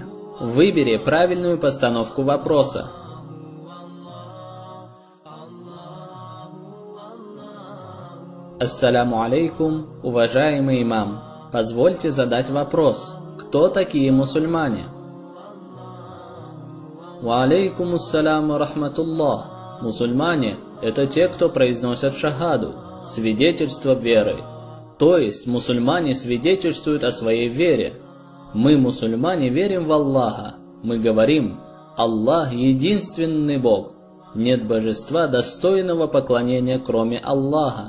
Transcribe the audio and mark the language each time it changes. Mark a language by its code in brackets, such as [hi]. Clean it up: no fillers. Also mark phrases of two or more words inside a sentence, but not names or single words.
[ru] Выбери правильную постановку вопроса. [ar] السلام عليكم, [ru] уважаемый имам. Позвольте задать вопрос. Кто такие мусульмане? [ar] وعليكم السلام ورحمة الله. [ru] Мусульмане – это те, кто произносят шахаду, свидетельство веры. То есть мусульмане свидетельствуют о своей вере. Мы, мусульмане, верим в Аллаха. Мы говорим: Аллах единственный Бог. Нет божества, достойного поклонения, кроме Аллаха.